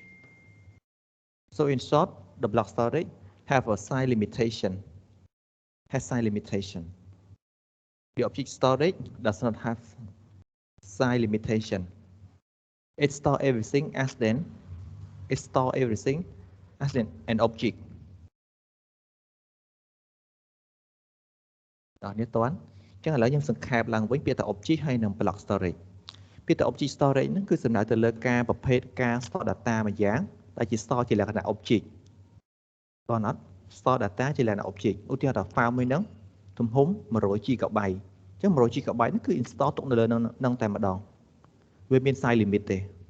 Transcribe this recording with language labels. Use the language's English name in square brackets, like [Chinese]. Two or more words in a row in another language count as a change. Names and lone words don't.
[English] So in short, the block storage have a size limitation, The object storage does not have size limitation. It stores everything as then, an object. [Khmer] ដល់នេះតន់អញ្ចឹងឥឡូវខ្ញុំសង្ខេបឡើងវិញពាក្យថា object ហើយនឹង [English] block storage [Khmer] ពាក្យថា [English] object storage [Khmer] ហ្នឹងគឺសំដៅទៅលើការប្រភេទការ [English] store data [Khmer] មួយយ៉ាងដែលជា store ជាលក្ខណៈ object តើអត់ [English] store data [Khmer] ជាលក្ខណៈ object ឧទាហរណ៍ថា file មួយហ្នឹងទំហំ 100 GB អញ្ចឹង 100 GB ហ្នឹងគឺ install ទុកនៅលើហ្នឹងតែម្ដងវាមាន [English] size limit [Khmer] ទេតើ